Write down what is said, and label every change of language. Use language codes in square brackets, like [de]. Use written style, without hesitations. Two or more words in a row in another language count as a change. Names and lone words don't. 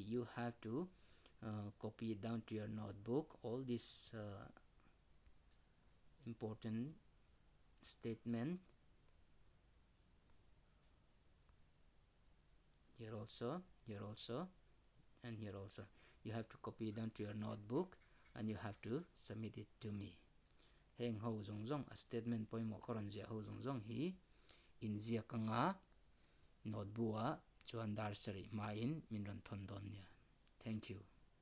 [en] You have to copy it down to your notebook, all these important statement. Here also, and here also. You have to copy it down to your notebook and you have to submit it to me. [lus] Heng ho zong zong a statement poi mo koron zia ho zong zong hi in zia ka nga notebook a chuan dar sari ma in min ron thon don nia. [en] Thank you.